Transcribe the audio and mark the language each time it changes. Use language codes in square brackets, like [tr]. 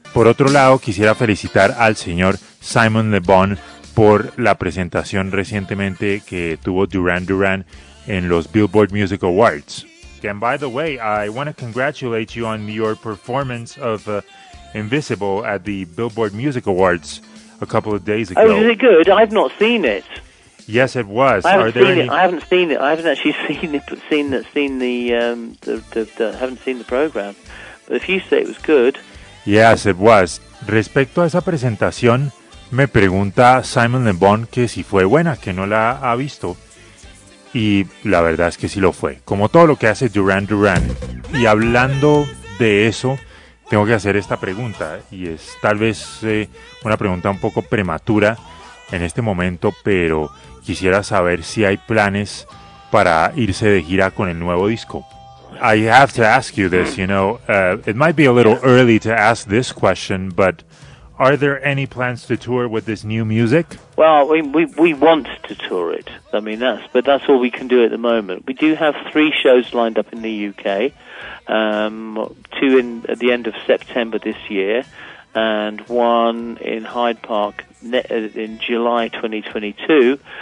[es] Por otro lado, quisiera felicitar al señor Simon Le Bon por la presentación recientemente que tuvo Duran Duran en los Billboard Music Awards. [en] And by the way, I want to congratulate you on your performance of Invisible at the Billboard Music Awards a couple of days ago. Oh, is it good? I've not seen it. Yes, it was. I haven't seen it. I haven't actually seen it. Haven't seen the program. But if you say it was good. Yes, it was. [es] Respecto a esa presentación, me pregunta Simon Le Bon que si fue buena, que no la ha visto. Y la verdad es que sí lo fue. Como todo lo que hace Duran Duran. Y hablando de eso, tengo que hacer esta pregunta. Y es tal vez una pregunta un poco prematura en este momento, pero quisiera saber si hay planes para irse de gira con el nuevo disco. [en] I have to ask you this, you know, it might be a little early to ask this question, but are there any plans to tour with this new music? Well, we want to tour it. I mean, that's all we can do at the moment. We do have 3 shows lined up in the UK, 2 in at the end of September this year, and 1 in Hyde Park in July 2022.